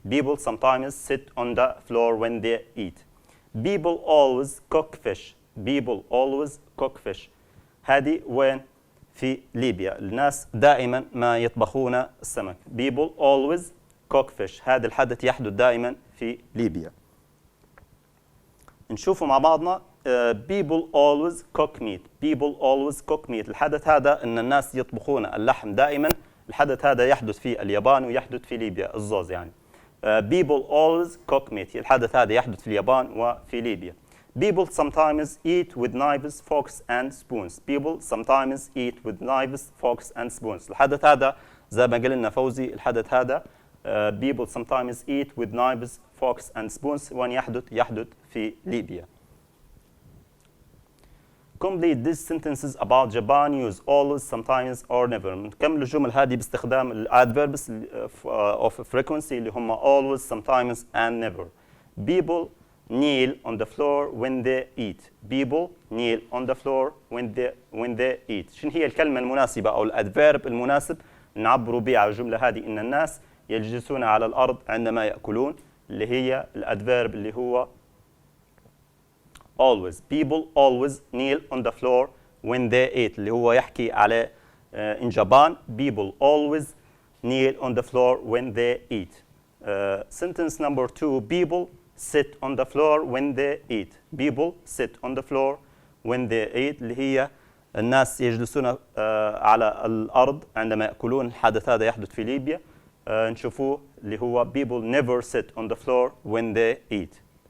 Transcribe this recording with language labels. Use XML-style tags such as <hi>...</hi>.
<en>People sometimes sit on the floor when they eat. People always cook fish. People always cook fish.</en> <ar>هذه وين؟ في ليبيا. الناس دائما ما يطبخون السمك.</ar> <en>People always cook fish.</en> <ar>هذا الحدث يحدث دائما في ليبيا. نشوفوا مع بعضنا</ar> <en>people always cook meat. People always cook meat.</en> <ar>الحدث هذا ان الناس يطبخون اللحم دائما. الحدث هذا يحدث في اليابان ويحدث في ليبيا. الزوز يعني.</ar> <en>People always cook meat.</en> <ar>الحدث هذا يحدث في اليابان وفي ليبيا.</ar> <en>People sometimes eat with knives, forks and spoons. People sometimes eat with knives, forks and spoons.</en> <ar>الحدث هذا زي ما قلنا فوزي الحدث هذا</ar> <en>people sometimes eat with knives, forks and spoons.</en> <ar>وين يحدث في ليبيا.</ar> <en>Complete these sentences about Japan. Use always, sometimes or never.</en> <ar>نكمل الجمل هذه باستخدام الادverbs</ar> <en>of frequency</en> <ar>اللي هم</ar> <en>always, sometimes and never. People kneel on the floor when they eat. People kneel on the floor when they eat.</en> <ar>شنو هي الكلمة المناسبة أو الادفيرب المناسب نعبروا به على الجملة هذه إن الناس يجلسون على الأرض عندما يأكلون، اللي هي الادفيرب اللي هو always.</ar> <en>People always kneel on the floor when they eat.</en> <ar>اللي هو يحكي على</ar> <en>in Japan. People always kneel on the floor when they eat. Sentence number 2. People sit on the floor when they eat. People sit on the floor when they eat.</en> <ar>اللي هي الناس يجلسون على الأرض عندما يأكلون. الحدث هذا يحدث في ليبيا. نشوفوه اللي هو</ar> <en>people never sit on the floor when they eat.</en>